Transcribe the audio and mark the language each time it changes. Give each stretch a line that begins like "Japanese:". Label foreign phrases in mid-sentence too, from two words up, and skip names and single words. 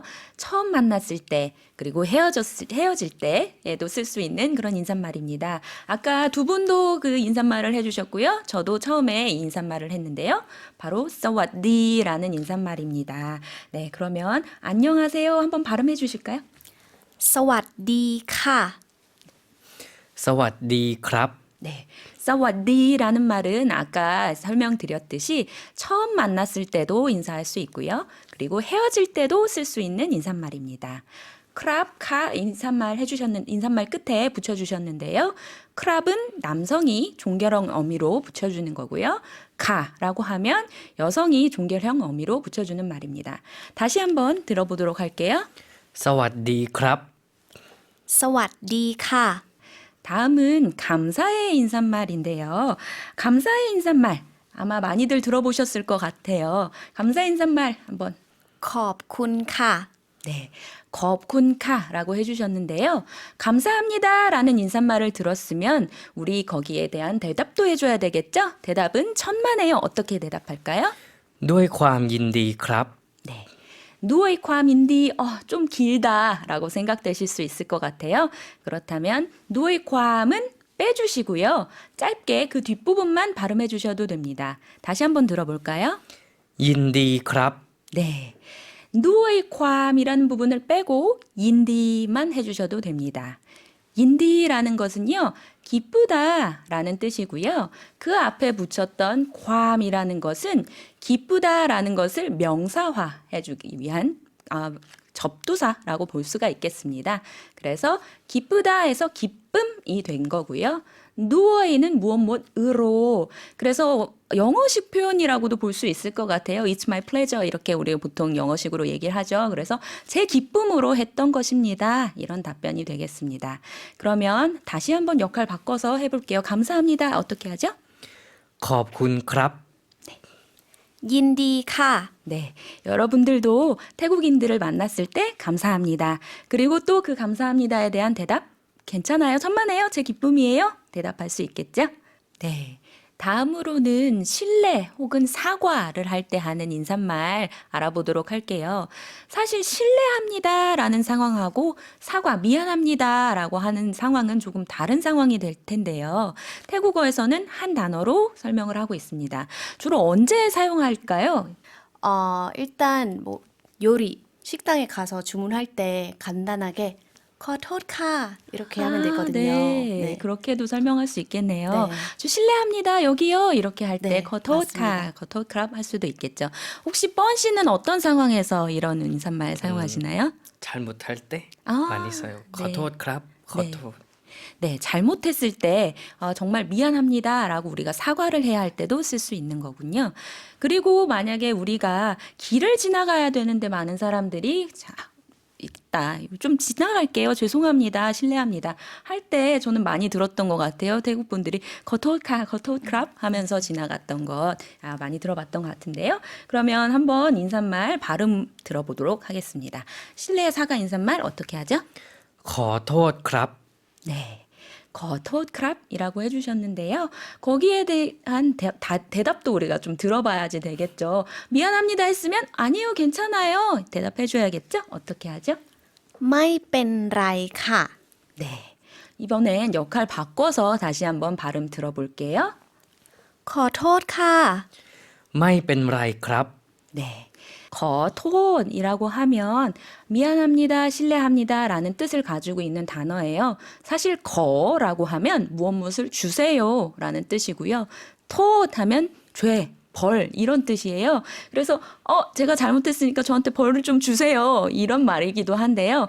Korean: 처음 만났을 때 그리고 헤어질 때에도 쓸 수 있는 그런 인사말입니다. 아까 두 분도 그 인사말을 해주셨고요. 저도 처음에 이 인사말을 했는데요. 바로 사와디라는 인사말입니다. 네, 그러면 안녕하세요 한번 발음해 주실까요?
Thai: สวัสดีค่ะ สวัสดีครับ
Korean: 네, 사와디라는 말은 아까 설명드렸듯이 처음 만났을 때도 인사할 수 있고요. 그리고 헤어질 때도 쓸 수 있는 인사말입니다. 크랍카 인사말 인사말 끝에 붙여주셨는데요. 크랍은 남성이 종결형 어미로 붙여주는 거고요. 카라고 하면 여성이 종결형 어미로 붙여주는 말입니다. 다시 한번 들어보도록 할게요.
Thai: สวัสดีครับ สวัสดีค่ะ
Korean: 다음은 감사의 인사말인데요. 감사의 인사말 아마 많이들 들어보셨을 것 같아요. 감사의 인사말 한번
Thai: ขอบคุณค่ะ
Korean: 네, 겁군카라고 해주셨는데요. 감사합니다라는 인사말을 들었으면 우리 거기에 대한 대답도 해줘야 되겠죠? 대답은 천만에요. 어떻게 대답할까요?
Thai: ด้วยความยินดีครับ
Korean: 네, 누어이ความ인디 좀 길다라고 생각되실 수 있을 것 같아요. 그렇다면 누어이ความ은 빼주시고요. 짧게 그 뒷부분만 발음해 주셔도 됩니다. 다시 한번 들어볼까요?
Thai: ยินดีครับ
Korean: 네. 누어이ความ이라는 부분을 빼고 인디만 해주셔도 됩니다. 인디라는 것은요, 기쁘다라는 뜻이고요. 그 앞에 붙였던 괌이라는 것은 기쁘다라는 것을 명사화 해주기 위한 접두사라고 볼 수가 있겠습니다. 그래서 기쁘다에서 기쁨이 된 거고요. 누워있는 무엇으로 그래서 영어식 표현이라고도 볼 수 있을 것 같아요.
English: It's my pleasure
Korean: 이렇게 우리가 보통 영어식으로 얘기를 하죠. 그래서 제 기쁨으로 했던 것입니다. 이런 답변이 되겠습니다. 그러면 다시 한번 역할 바꿔서 해볼게요. 감사합니다. 어떻게 하죠?
Thai: ขอบคุณครับ ยินดีค่ะ
Korean: 네, 여러분들도 태국인들을 만났을 때 감사합니다. 그리고 또 그 감사합니다에 대한 대답 괜찮아요? 천만에요? 제 기쁨이에요? 대답할 수 있겠죠? 네. 다음으로는 신뢰 혹은 사과를 할 때 하는 인사말 알아보도록 할게요. 사실 신뢰합니다라는 상황하고 사과 미안합니다라고 하는 상황은 조금 다른 상황이 될 텐데요. 태국어에서는 한 단어로 설명을 하고 있습니다. 주로 언제 사용할까요? 일단 뭐 요리 식당에 가서 주문할 때 간단하게
Thai: ขอโทษค่ะ
Korean: 이렇게 하면 되거든요. 네. 네. 그렇게도 설명할 수 있겠네요. 네. 저 실례합니다. 여기요. 이렇게 할 때 네, 거토카, 맞습니다. 거토크랍 할 수도 있겠죠. 혹시 뻔 씨는 어떤 상황에서 이런 인사말 사용하시나요? 잘못할 때 아, 많이 써요. 네.
Thai: ขอโทษครับ ขอโทษ
Korean: 네, 잘못했을 때 정말 미안합니다라고 우리가 사과를 해야 할 때도 쓸 수 있는 거군요. 그리고 만약에 우리가 길을 지나가야 되는데 많은 사람들이 있다. 좀 지나갈게요. 죄송합니다. 실례합니다. 할 때 저는 많이 들었던 것 같아요. 태국 분들이 거토크랍 하면서 지나갔던 것 많이 들어봤던 것 같은데요. 그러면 한번 인사말 발음 들어보도록 하겠습니다. 실례 사과 인사말 어떻게 하죠?
Thai: ขอโทษครับ
Korean: 네. 거토크랍이라고 해주셨는데요. 거기에 대한 대답도 우리가 좀 들어봐야지 되겠죠. 미안합니다 했으면 아니요 괜찮아요 대답해줘야겠죠. 어떻게 하죠?
Thai: ไม่เป็นไรค่ะ
Korean: 네. 이번엔 역할 바꿔서 다시 한번 발음 들어볼게요.
Thai: ขอโทษค่ะ ไม่เป็นไรครับ
Korean: 네. 거톤이라고 하면 미안합니다, 실례합니다 라는 뜻을 가지고 있는 단어예요. 사실 거라고 하면 무엇을 주세요 라는 뜻이고요. 톳 하면 죄, 벌 이런 뜻이에요. 그래서 제가 잘못했으니까 저한테 벌을 좀 주세요 이런 말이기도 한데요.